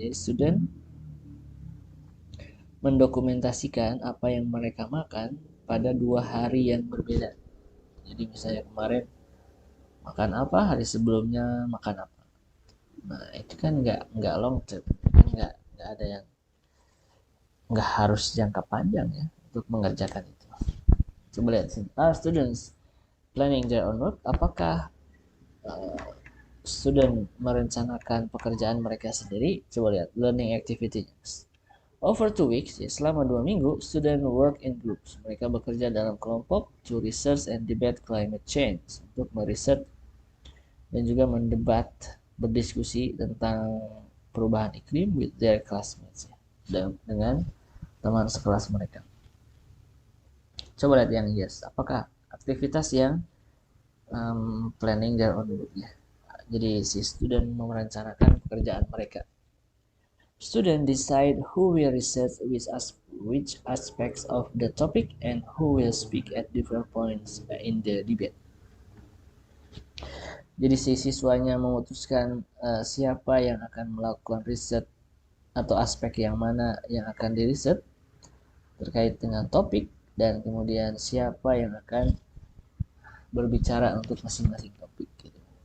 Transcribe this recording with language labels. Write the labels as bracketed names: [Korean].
[Indonesian] Jadi student mendokumentasikan apa yang mereka makan pada 2 hari yang berbeda. Jadi misalnya kemarin makan apa, hari sebelumnya makan apa. Nah, itu kan nggak long term, nggak ada yang, nggak harus jangka panjang ya untuk mengerjakan itu. Coba lihat sini, [English] students planning their own work. [Indonesian] Apakah student merencanakan pekerjaan mereka sendiri? Coba lihat [English] learning activity. Over 2 weeks, [Indonesian] ya, selama 2 minggu, [English] student work in groups. [Indonesian] Mereka bekerja dalam kelompok [English] to research and debate climate change, [Indonesian] untuk meriset dan juga mendebat, berdiskusi tentang perubahan iklim [English] with their classmates, [Indonesian] ya, dengan teman sekelas mereka. Coba lihat yang yes, apakah aktivitas yang [English] planning their own work [Indonesian] ya. Jadi si student merencanakan pekerjaan mereka. [English] Student decide who will research which aspects of the topic and who will speak at different points in the debate. [Indonesian] Jadi si siswanya memutuskan siapa yang akan melakukan riset atau aspek yang mana yang akan diriset terkait dengan topik, dan kemudian siapa yang akan berbicara untuk masing-masing topik gitu.